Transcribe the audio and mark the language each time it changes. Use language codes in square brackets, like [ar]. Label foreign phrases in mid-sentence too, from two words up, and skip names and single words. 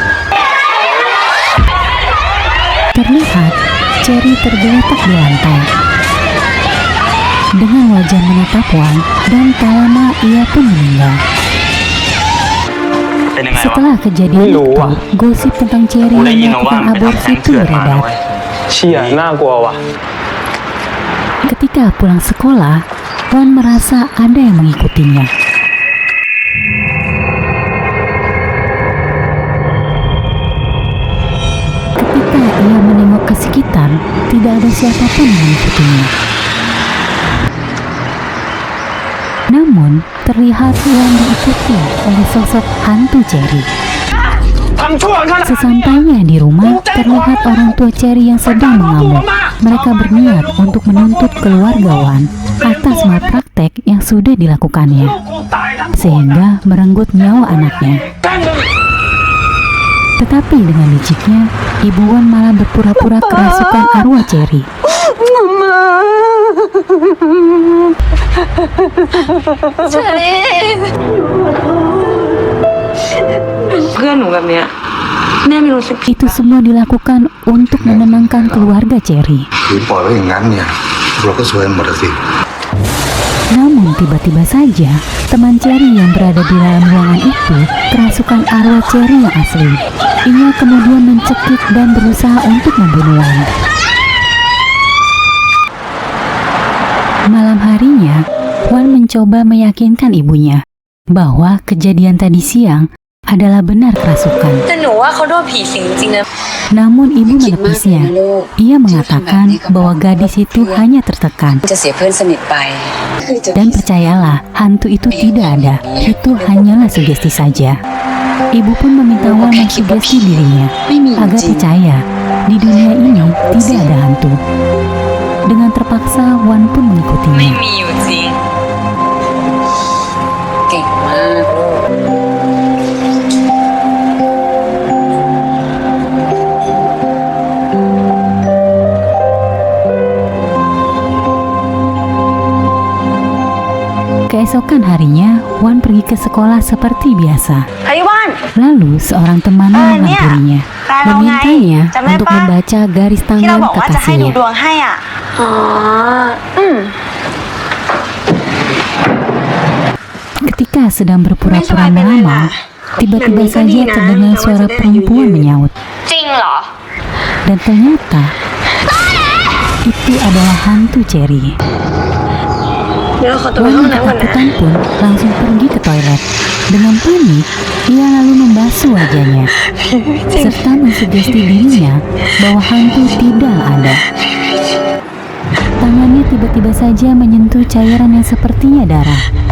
[id] Terlihat, Cherry tergeletak di lantai. Dengan wajah menatap Wan, dan tak lama ia pun meninggal. Setelah kejadian itu, gosip tentang Cherry yang melakukan aborsi itu beredar. [th] เชี่ยน่ากลัวว่ะ [id] Ketika pulang sekolah, Wan merasa ada yang mengikutinya. Ketika ia menengok ke sekitar, tidak ada siapapun yang mengikutinya. Namun, terlihat Wan diikuti oleh sosok hantu Cherry. [th] ทำชั่วขนาด [id] Sesampainya di rumah, terlihat orang tua Cherry yang sedang mengamuk. Mereka berniat untuk menuntut keluarga Wan atas malpraktek yang sudah dilakukannya, [th] กูตายทั้ง [id] sehingga merenggut nyawa anaknya. [th] แป้งหนึ่ง [id] Tetapi dengan liciknya, Ibu Wan malah berpura-pura kerasukan arwah Cherry. [th] เชอรี่ เพื่อนหนูแบบเนี้ยแม่ไม่รู้สึกผิด [id] Itu semua dilakukan untuk menenangkan keluarga Cherry. [th] ขืนปล่อยไว้อย่างนั้นเนี่ยเราก็ซวยหมดอะสิ [id] Namun tiba-tiba saja, teman Cherry yang berada di dalam ruangan itu kerasukan arwah Cherry yang asli. Ia kemudian mencekik dan berusaha untuk membunuh Wan. Malam harinya, Wan mencoba meyakinkan ibunya bahwa kejadian tadi siang adalah benar kerasukan. [th] แต่หนูว่าเขาโดนผีสิงจริงๆนะ [id] Namun ibu menepisnya. Ia mengatakan bahwa gadis itu hanya tertekan. [th] จะเสียเพื่อนสนิทไป [id] Dan percayalah, hantu itu tidak ada. Itu hanyalah sugesti saja. Ibu pun meminta Wan mensugesti dirinya agar percaya di dunia ini tidak ada hantu. Dengan terpaksa, Wan pun [th] ไม่ [id] mengikutinya. [th] มีอยู่จริง เก่งมากลูก [id] Keesokan harinya, Wan pergi ke sekolah seperti biasa. [th] เฮ้ยว่าน [id] Lalu seorang temannya menghampirinya, [th] แฟนเราไง [id] memintanya [th] จำได้ [id] untuk [th] ปะ [id] membaca garis [th] ที่เรา [id] tangan [th] บอกว่าจะให้ดู [id] kekasihnya. [th] ดวงให้อ่ะ อ๋อ [id] Ketika sedang berpura-pura Ini melamar, Tiba-tiba saja terdengar suara perempuan menyaut. [th] จริงเหรอ [id] Dan ternyata itu adalah hantu Cherry. [th] เดี๋ยวเราขอตัวไป [id] Wan [th] ห้อง [id] yang [th] น้ำก่อนนะ [id] ketakutan pun langsung pergi ke toilet. Dengan panik, ia lalu membasuh wajahnya serta mensugesti dirinya bahwa hantu tidak ada. Tangannya tiba-tiba saja menyentuh cairan yang sepertinya darah.